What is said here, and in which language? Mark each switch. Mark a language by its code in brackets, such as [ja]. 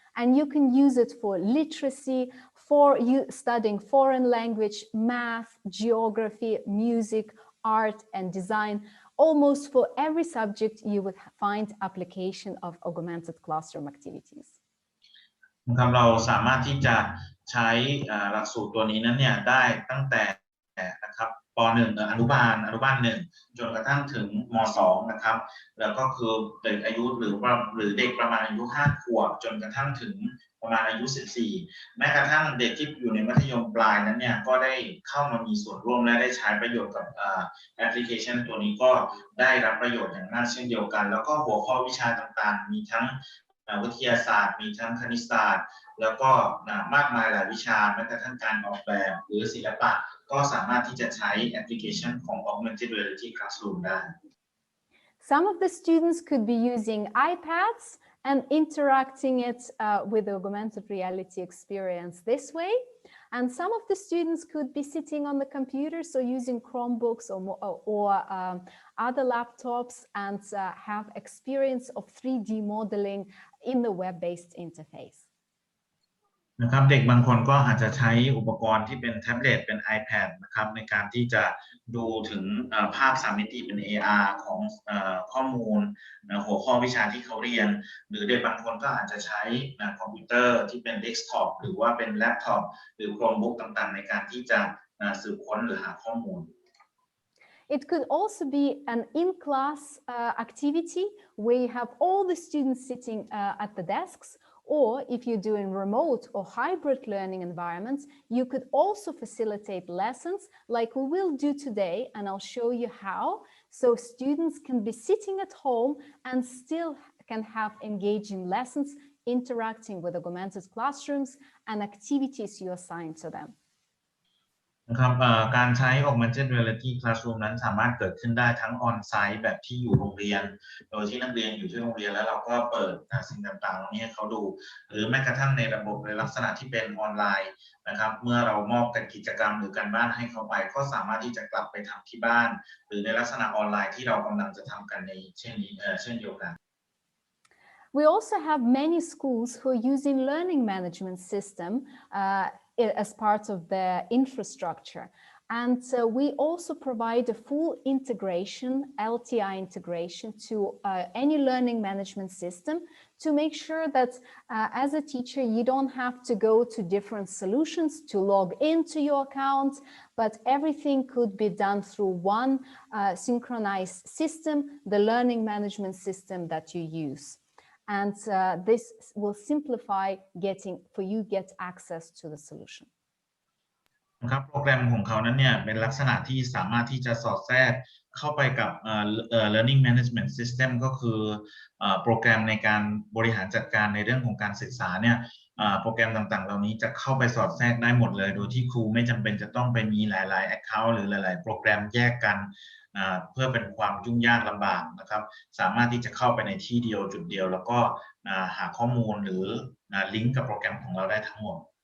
[en] And you can use it for literacy, for you studying foreign language, math, geography, music, art and design. Almost for every subject you would find application of Augmented Classroom activities. [th] นะครับเราสามารถที่จะใช้หลักสูตรตัวนี้นั้นเนี่ยได้ตั้งแต่นะครับ ป .1 อนุบาล1จนกระทั่งถึงม .2 นะครับแล้วก็คือเด็กอายุหรือเด็กประมาณอายุ5 ขวบจนกระทั่งถึงประมาณอายุ14แม้กระทั่งเด็กที่อยู่ในมัธยมปลายนั้นเนี่ยก็ได้เข้ามามีส่วนร่วมและได้ใช้ประโยชน์กับแอปพลิเคชันตัวนี้ก็ได้รับประโยชน์อย่างมากเช่นเดียวกันแล้วก็หัวข้อวิชาต่างๆมีทั้ง วิทยาศาสตร์มีทั้งคณิตศาสตร์แล้วก็มากมายหลายวิชาแม้กระทั่งการออกแบบหรือศิลปะก็สามารถที่จะใช้แอปพลิเคชันของ Augmented Reality Classroom ได้ [en] Some of the students could be using iPads and interacting it with the augmented reality experience this way. And some of the students could be sitting on the computer, so using Chromebooks or other laptops and have experience of 3D modeling in the web-based interface. [th] นะครับเด็กบางคนก็อาจจะใช้อุปกรณ์ที่เป็นแท็บเล็ตเป็น iPad นะครับในการที่จะดูถึงภาพ3 มิติเป็น AR ของข้อมูลหัวข้อวิชาที่เขาเรียนหรือเด็กบางคนก็อาจจะใช้คอมพิวเตอร์ที่เป็นเดสก์ท็อปหรือว่าเป็นแล็ปท็อปหรือ Chromebook ต่างๆในการที่จะสืบค้นหรือหาข้อมูล [en] It could also be an in-class activity where you have all the students sitting at the desks. Or if you're doing remote or hybrid learning environments, you could also facilitate lessons like we will do today, and I'll show you how. So students can be sitting at home and still can have engaging lessons, interacting with augmented classrooms and activities you assign to them. [th] นะครับการใช้ Augmented Reality Classroom นั้นสามารถเกิดขึ้นได้ทั้งออนไซต์แบบที่อยู่โรงเรียนโดยที่นักเรียนอยู่ที่โรงเรียนแล้วเราก็เปิดสิ่งต่างๆเหล่านี้ให้เขาดูหรือแม้กระทั่งในระบบในลักษณะที่เป็นออนไลน์นะครับเมื่อเรามอบกิจกรรมหรือการบ้านให้เขาไปก็สามารถที่จะกลับไปทำที่บ้านหรือในลักษณะออนไลน์ที่เรากำลังจะทำกันในเช่นเดียวกัน [en] We also have many schools who are using learning management system as part of their infrastructure. And we also provide a full integration, LTI integration to any learning management system to make sure that as a teacher, you don't have to go to different solutions to log into your account, but everything could be done through one synchronized system, the learning management system that you use. And this will simplify for you get access to the solution. [th] นะครับโปรแกรมของเขานั้นเนี่ยเป็นลักษณะที่สามารถที่จะสอดแทรกเข้าไปกับlearning management system ก็คือโปรแกรมในการบริหารจัดการในเรื่องของการศึกษาเนี่ยโปรแกรมต่างๆเหล่านี้จะเข้าไปสอดแทรกได้หมดเลยโดยที่ครูไม่จำเป็นจะต้องไปมีหลายๆ account หรือหลายๆโปรแกรมแยกกันเพื่อเป็นความยุ่งยากลำบากนะครับสามารถที่จะเข้าไปในที่เดียวจุดเดียวแล้วก็หาข้อมูลหรือลิงก์กับโปรแกรมของเราได้ทั้งหมด